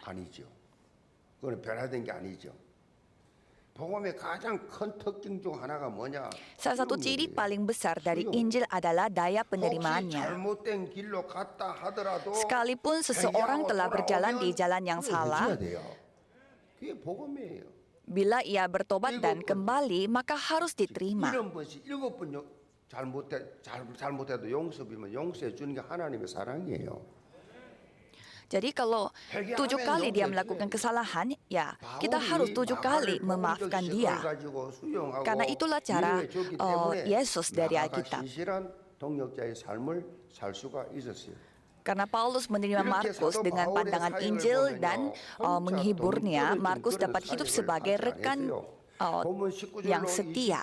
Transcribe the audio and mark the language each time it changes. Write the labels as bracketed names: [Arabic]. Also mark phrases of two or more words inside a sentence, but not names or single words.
[Indonesian] Salah satu ciri paling besar dari Injil adalah daya penerimaannya. Sekalipun seseorang telah berjalan di jalan yang salah, bila ia bertobat dan kembali, maka harus diterima. [Korean] 잘못해도 용서비면 용서해 주는 게 하나님의 사랑이에요. [Indonesian] Jadi kalau 7 kali dia melakukan kesalahan, ya kita harus 7 kali memaafkan dia. Karena itulah cara Yesus dari Alkitab. Karena Paulus menerima Markus dengan pandangan Injil dan menghiburnya, Markus dapat hidup sebagai rekan yang setia.